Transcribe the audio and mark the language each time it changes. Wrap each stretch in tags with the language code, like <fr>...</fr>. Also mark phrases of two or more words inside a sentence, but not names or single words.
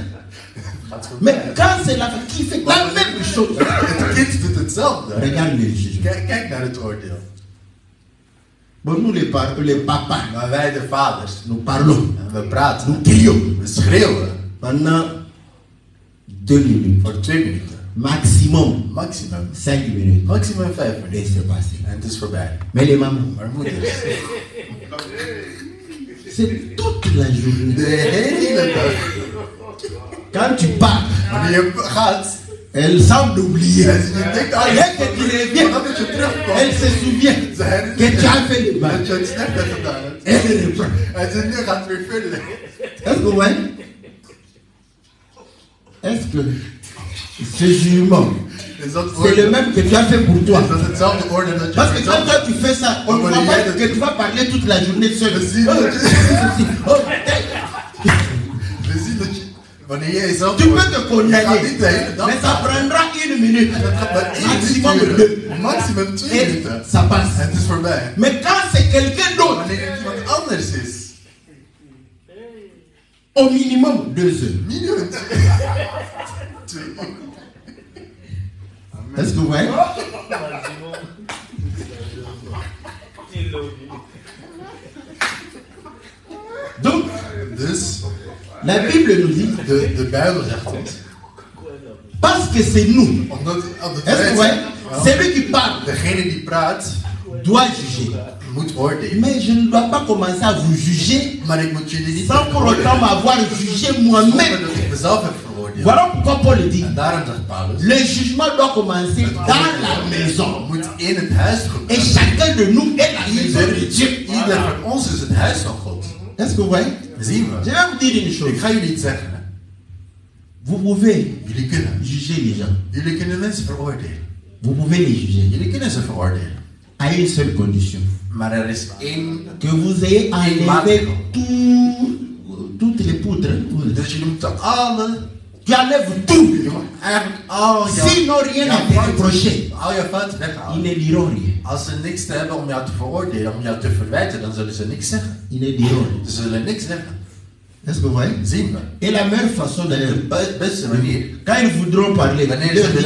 <nl>Gaat</nl> <fr>Mais</fr> <nl>voorbij.</nl> <fr>quand c'est l'enfant qui fait la même chose,</fr> <nl>Het kind doet hetzelfde.</nl> <fr>regarde le jugement.</fr> <nl>Kijk naar het oordeel.</nl> <fr>Bon, nous les papas,</fr> <nl>Maar wij de vaders,</nl> <fr>nous parlons,</fr> <nl>en we praten,</nl> <fr>nous crions</fr> <nl>we schreeuwen</nl> <fr>pendant 2 minutes.</fr> <nl>voor 2 minuten.</nl> <fr>Maximum</fr> <nl>Maximum.</nl> <fr>5 minutes.</fr> <nl>Maximum 5</nl> <fr>Et</fr> <nl>minuten.</nl> <fr>c'est passé.</fr> <nl>En het is voorbij.</nl> <fr>Mais les mamans,</fr> <nl>Maar moeders,</nl> <fr>c'est toute la journée.</fr> <nl>de hele dag,</nl> <fr>Quand tu pars,</fr> <nl>wanneer je gaat,</nl> <fr>Elle semble oublier.</fr> <nl>En je denkt, ah,</nl> <fr>Dès que tu reviens,</fr> <nl>dat je terugkomt.</nl> <fr>elle se souvient</fr> <nl>Ze herinnert</nl> <fr>que tu as fait le</fr> <nl>dat</nl> <fr>mal.</fr> <nl>je het slecht hebt gedaan.</nl> <fr>Elle reprend.</fr> <nl>En ze nu gaat weer verder.</nl> <fr>Est-ce que ouais? Est-ce que ce jugement,</fr> <nl>Is dat</nl> <fr>c'est le même que tu as fait pour toi?</fr> <nl>Is dat hetzelfde oordeel dat je</nl> <fr>Parce que quand</fr> <nl>vertelt?</nl> <fr>toi tu fais ça, on ne voit pas que tu vas parler toute la journée seul.</fr> <nl>We zien Oh, dat je... oh, We zien dat je... Wanneer jij zelf...</nl> <fr>tu peux te</fr> <nl>Je gaat</nl> <fr>condamner,</fr> <nl>niet de hele dag...</nl> <fr>mais ça prendra 1 minute,</fr> <nl>En dat gaat maar 1</nl> <fr>maximum</fr> <nl>minuut</nl> <fr>2,</fr> <nl>duren. Maximum 2</nl> <fr>et</fr> <nl>minuten.</nl> <fr>ça passe.</fr> <nl>En het is voorbij.</nl> <fr>Mais quand c'est quelqu'un d'autre,</fr> <nl>Wanneer het iemand anders is...</nl> <fr>au minimum 2 heures.</fr> <nl>Minimum 2 uur.</nl> <fr>Est-ce que vous voyez? Donc,</fr> <nl>Dus,</nl> <fr>la Bible nous dit,</fr> <nl>de Bijbel zegt ons...</nl> <fr>parce que c'est nous,</fr> <nl>Omdat op de</nl> <fr>est-ce que vous voyez? Celui qui parle</fr> <nl>degene die praat,</nl> <fr>doit juger.</fr> <nl>moet oordelen.</nl> <fr>Mais je ne dois pas commencer à vous juger</fr> <nl>Maar ik moet jullie niet</nl> <fr>sans pour autant m'avoir jugé moi-même.</fr> <nl>zonder dat ik mezelf heb veroordeeld.</nl> <fr>Voilà pourquoi Paul dit,</fr> <nl>En daarom zegt Paulus...</nl> <fr>le jugement doit commencer dans la maison.</fr> <nl>moet in het huis</nl> <fr>Et</fr> <nl>gebeuren.</nl> <fr>chacun de nous est la maison de Dieu.</fr> <nl>Ieder van ons is het huis van God.</nl> <fr>Est-ce que vous voyez?</fr> <nl>Zien</nl> <fr>Je</fr> <nl>we.</nl> <fr>vais vous dire une chose.</fr> <nl>Ik ga jullie iets zeggen.</nl> <fr>Vous pouvez</fr> <nl>Jullie kunnen.</nl> <fr>juger les gens.</fr> <nl>Jullie kunnen mensen veroordelen.</nl> <fr>Vous pouvez les juger.</fr> <nl>Jullie kunnen ze veroordelen.</nl> <fr>À une seule condition.</fr> <nl>Maar er is één...</nl> <fr>Que vous ayez enlevé toutes les poutres.</fr> <nl>Dus jullie moeten alle...</nl> <fr>Tu enlèves tout.</fr> <nl>Je moet eigenlijk al jouw...</nl> <fr>S'ils n'ont rien à te reprocher,</fr> <nl>Al jouw fouten</nl> <fr>ils</fr> <nl>weghalen.</nl> <fr>ne diront rien.</fr> <nl>Als ze niks te hebben om jou te veroordelen, om jou te verwijten, dan zullen ze niks zeggen.</nl> <fr>Ils ne diront rien.</fr> <nl>Ze zullen niks zeggen.</nl> <fr>Est-ce que vous voyez?</fr> <nl>Zien we.</nl> <fr>Et la meilleure façon d'ailleurs,</fr> <nl>De beste manier.</nl> <fr>quand ils voudront parler,</fr> <nl>Wanneer</nl> <fr>leur</fr> <nl>ze</nl> <fr>dire,</fr>